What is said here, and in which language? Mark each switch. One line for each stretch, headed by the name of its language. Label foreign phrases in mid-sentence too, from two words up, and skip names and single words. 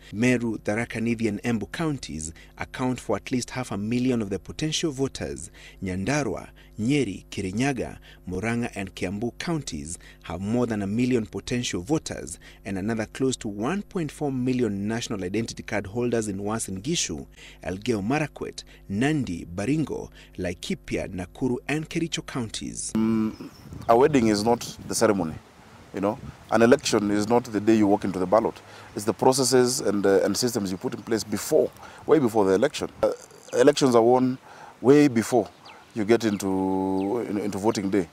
English: Meru, Tharaka Nithi and Embu counties account for at least 500,000 of the potential voters. Nyandarua, Nyeri, Kirinyaga, Murang'a and Kiambu counties have more than 1 million potential voters, and another close to 1.4 million national identity card holders in Uasin Gishu, Elgeyo Marakwet, Nandi, Baringo, Laikipia, Nakuru and Kericho counties. A wedding is not the ceremony. An election is not the day you walk into the ballot. It's the processes and systems you put in place way before the election. Elections are won way before you get into voting day.